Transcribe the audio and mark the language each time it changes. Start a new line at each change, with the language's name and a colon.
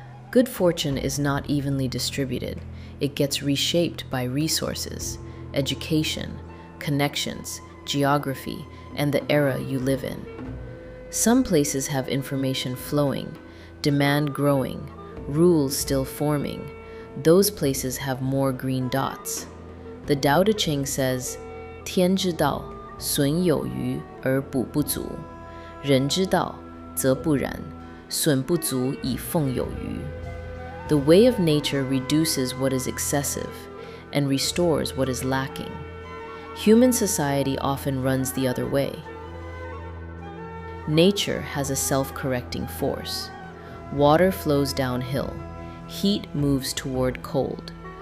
English: Good fortune is not evenly distributed. It gets reshaped by resources, education, connections, geography, and the era you live in. Some places have information flowing, demand growing, rules still forming. Those places have more green dots. The Tao Te Ching says,
Chinese: 天之道, 损有余而补不足，人之道则不然，损不足以奉有余。
English: The way of nature reduces what is excessive and restores what is lacking. Human society often runs the other way. Nature has a self-correcting force. Water flows downhill. Heat moves toward cold.